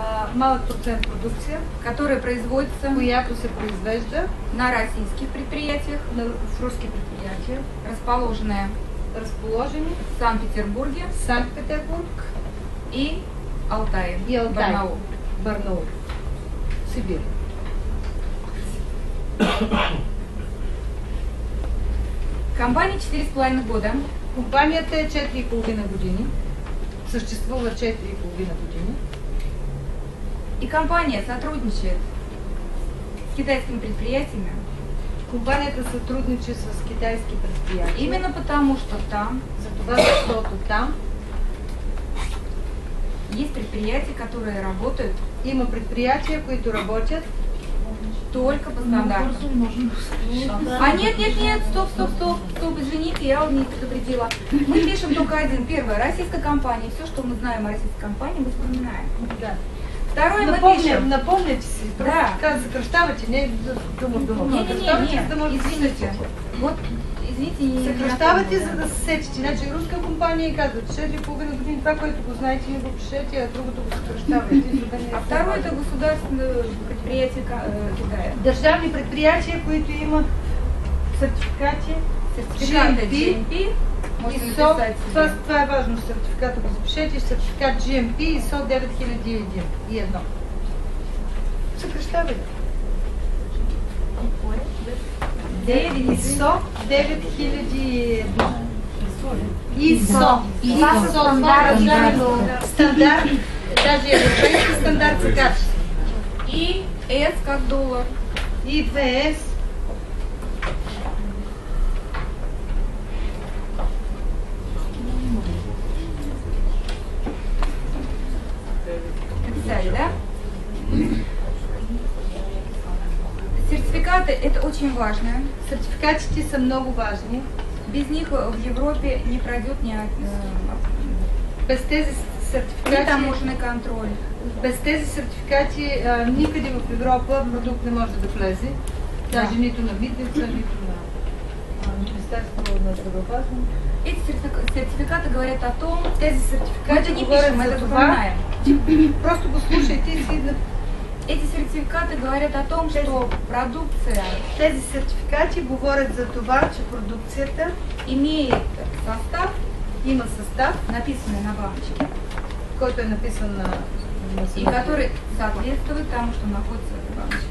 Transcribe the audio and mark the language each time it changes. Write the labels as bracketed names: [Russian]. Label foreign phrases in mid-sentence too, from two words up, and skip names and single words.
[Bulgarian] малък процент продукция, [Russian] которая производится [Bulgarian] която се произвежда [Russian] на российских предприятиях, [Bulgarian] в руски предприятия, [Russian] расположени в Санкт-Петербурге, [Bulgarian] Санкт-Петербург [Russian] и Алтае, [Bulgarian] и Алтай, [Russian] Барнаул. [Bulgarian] Барнаул, Сибир. [Russian] Компания 4,5 года. [Bulgarian] Компанията е 4,5 години. Съществува 4,5 години. [Russian] И компания сотрудничает с китайскими предприятиями. [Bulgarian] Компанията сътрудничи с китайски предприятия. [Russian] Именно потому, что там [Bulgarian] защото там [Russian] есть предприятия, которые работают [Bulgarian] има предприятия, които работят [Russian] только по стандарту. А нет, стоп, извините, я не предупредила. Мы пишем только один. Первое, российская компания. Все, что мы знаем о российской компании, мы вспоминаем. Да. Второе, мы пишем. [Bulgarian] Напомняте си, Да. просто съкръщавате, не дума. [Russian] Не, извините. Вот, извините, не [Bulgarian] съкръщавате, за да се сетите. Значи руска компания и казват 4,5 години, това, което го знаете, не го пишете, а другото го съкръщавате. [Russian] А второе, это государственное предприятие Китая. [Bulgarian] Държавни предприятия, които имат сертификати, [Russian] Сертификаты GMP. [Bulgarian] ISO, това е важно, сертификата го запишете, сертификат GMP ISO 9001. Съкръщавайте. ISO 9001. ISO. Стандарт, даже европейски стандарт за качество. [Russian] И S как доллар. И ВС. Написали, да? Сертификаты – это очень важно. [Bulgarian] Сертификатите са много важни. [Russian] Без них в Европе не пройдет ни [Bulgarian] Без тези сертификати, [Russian] таможенный контроль. [Bulgarian] без тези сертификати никъде в Европа продукт не може да влезе. Даже нито на митница, нито на Министерство на здравеопазване. [Russian] Эти сертификаты говорят о том, [Bulgarian] Тези [Russian] мы [Bulgarian] сертификати [Russian] это не [Bulgarian] говорят [Russian] пишем, мы [Bulgarian] за [Russian] это [Bulgarian] това. [Russian] запоминаем. [Bulgarian] Просто го слушайте и си. [Russian] Эти сертификаты говорят о том, что продукция [Bulgarian] Тези сертификати говорят за това, че продукцията [Russian] имеет состав, [Bulgarian] има състав, [Russian] написанный на баночке, [Bulgarian] който е написан на [Russian] и который соответствует тому, что находится в этой баночке.